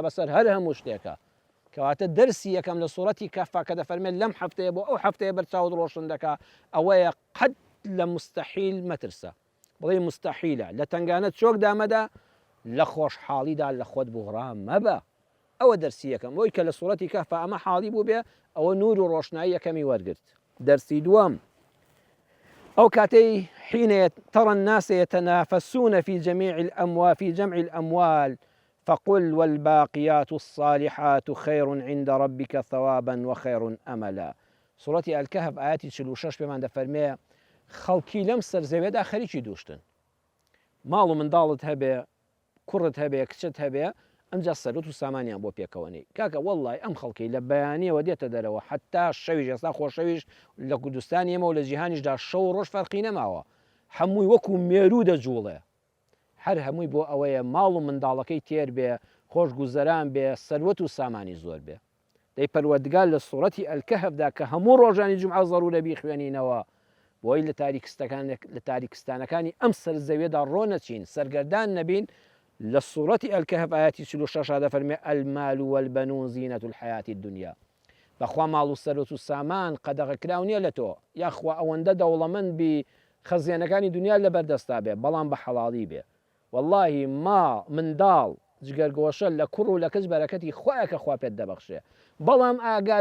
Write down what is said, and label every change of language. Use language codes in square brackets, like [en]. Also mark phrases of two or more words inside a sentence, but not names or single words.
[ckb] بەسەر هەر هەموو شتێکە کەواتە دەرسی یەکەم لە سوورەتی کەهف کە دەفەرمێت لەم هەفتەیە بۆ ئەو هەفتەیە بەرچاوت ڕۆشن دەکا ئەوەیە قەت لە مستەحیل مەترسە بڵێ مستەحیلە لە تەنگانە چۆک دامەدا لە خۆشحاڵیدا لە خۆت بوغڕام مەبە ئەوە دەرسی یەکەم بۆی کە لە سوورەتی کەهف ئەمە حاڵی بوو بێ ئەوە نور و ڕۆشنایی یەکەمی وەرگرت دەرسی دووەم ئەو کاتەی [ar] حين ترى الناس يتنافسون في جمع الأموال فقل والباقيات الصالحات خير عند ربك ثوابا وخير أملا سورة الكهف آياتي 46 [ckb] بمان دەفەرمێ خەڵکی لەم سەرزەوێدا خەریکی دووشتن ماڵ و منداڵت هەبێ کوڕت هەبێ کچت هەبێ ئەمجا سەرۆت و سامانیان بۆ پێکەوەنی کاکە وەڵڵای ئەم خەڵکی لە بەیانیەوە دێتە دەرەوە حتا شەویش ئێستا خۆشەویش لە کوردستانی ئێمە و لە جیهانیشدا شەو ڕۆژ فەرقی نەماوە هەمووی وەکو مێرو دەجوڵێ هەر هەمووی بۆ ئەوەیە ماڵ و منداڵەکەی تێر بێ خۆش گوزەران بێ سەروەت و سامانی زۆر بێ دەی پەروەردگار لە سوورەتی ئەلکەهفدا کە هەموو ڕۆژانی جومعە زەڕورە بیخوێنینەوە بۆی لە تاریکستانەکانی ئەم سەرزەوێدا ڕۆ نەچین سەرگەردان نەبین [ar] للسورة الكهف آياتي 46 هذا فرمي المال والبنون زينة الحياة الدنيا [ckb] بەخوا ماڵ و سەرۆت و سامان قەدەغەکراو نییە لە تۆ یاخوا ئەوەندە دەوڵەمەند بی خەزیێنەکانی دنیا لە بەردەستا بێ بەڵام بە حەڵاڵی بێ واللهی ما منداڵ جگەرگۆشە لە کوڕ و لە کەس بەرەکەتی خۆیە کە خوا پێت دەبەخشێ بەڵام ئاگاد